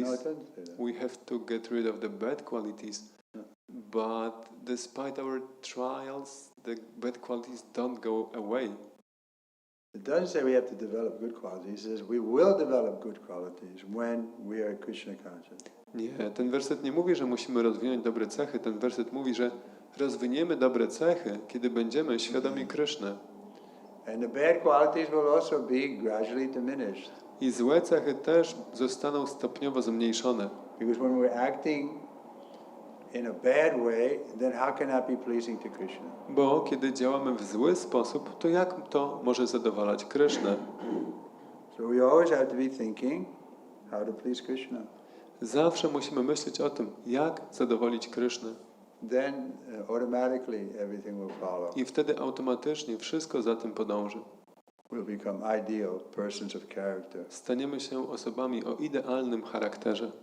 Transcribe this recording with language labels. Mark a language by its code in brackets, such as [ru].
[en] No, it doesn't say that. we have to get rid of the bad qualities. No. But despite our trials, the bad qualities don't go away. It doesn't say we have to develop good qualities. It says we will develop good qualities when we are Krishna conscious. [pl] Nie, ten werset nie mówi, że musimy rozwinąć dobre cechy. Ten werset mówi, że rozwiniemy dobre cechy, kiedy będziemy świadomi Kryszny. [en] And the bad qualities will also be gradually diminished. [pl] I złe cechy też zostaną stopniowo zmniejszone. [en] Because when we're acting in a bad way, then how can that be pleasing to Krishna? [pl] Bo kiedy działamy w zły sposób, to jak to może zadowalać Krysznę? [en] So we always have to be thinking how to please Krishna. [pl] Zawsze musimy myśleć o tym, jak zadowolić Krysznę. [en] Then automatically everything will follow. [pl] I wtedy automatycznie wszystko za tym podąży. [en] We'll become ideal persons of character. [pl] Staniemy się osobami o idealnym charakterze.